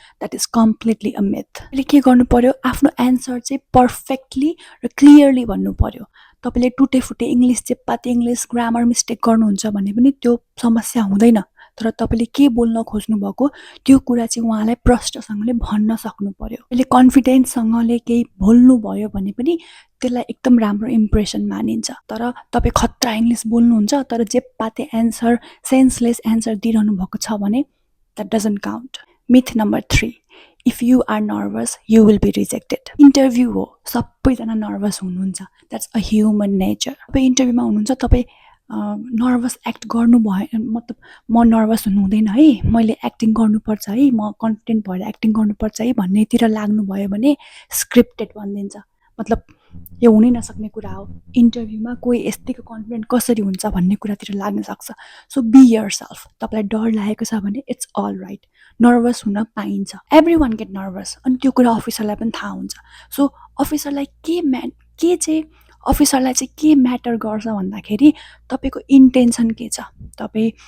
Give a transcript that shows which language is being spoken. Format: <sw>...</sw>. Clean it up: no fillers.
<en>that is completely a myth</en> <ne>तपाईले के गर्नु पर्यो आफ्नो एन्सर चाहिँ पर्फेक्टली र क्लियरली भन्नु पर्यो तपाईले टुटेफुटे इंग्लिश चेप्पाते इंग्लिश ग्रामर मिस्टेक गर्नुहुन्छ भने पनि त्यो समस्या हुँदैन तर तपाईले के बोल्न खोज्नु भएको त्यो कुरा चाहिँ उहाँलाई प्रष्टसँगले भन्न सक्नु पर्यो अहिले कन्फिडेन्ससँगले केही बोल्नु भयो भने पनि त्यसलाई एकदम राम्रो इम्प्रेसन मानिन्छ तर तपाई खतरा इंग्लिश बोल्नुहुन्छ तर जेप्पाते एन्सर सेन्सलेस एन्सर दिइरहनु भएको छ भने</ne> <en>that doesn't count. Myth number 3. If you are nervous, you will be rejected.</en> <ne>Interview हो सबैजना नर्भस हुनुहुन्छ</ne> <en>that's a human nature.</en> <ne>तपाई इन्टरभ्यूमा हुनुहुन्छ तपाई नर्भस एक्ट गर्नु भयो मतलब म नर्भस हुनु हुँदैन है मैले एक्टिङ गर्नुपर्छ है म कन्फिडेन्ट भएर एक्टिङ गर्नुपर्छ है भन्नेतिर लाग्नु भयो भने स्क्रिप्टेड भनिदिन्छ मतलब यो हुनै नसक्ने कुरा हो इन्टरभ्यूमा कोही यस्तैको कन्फिडेन्ट कसरी हुन्छ भन्ने कुरातिर लाग्न सक्छ</ne> <en>so be yourself</en> <ne>तपाईलाई डर लागेको छ भने</ne> <en>it's all right</en> <ne>नर्भस हुन पाइन्छ</ne> <en>everyone get nervous</en> <ne>अनि त्यो कुरा अफिसरलाई पनि थाहा हुन्छ सो अफिसरलाई के चाहिँ अफिसरलाई चाहिँ के म्याटर गर्छ भन्दाखेरि तपाईको इन्टेन्सन के छ तपाई</ne>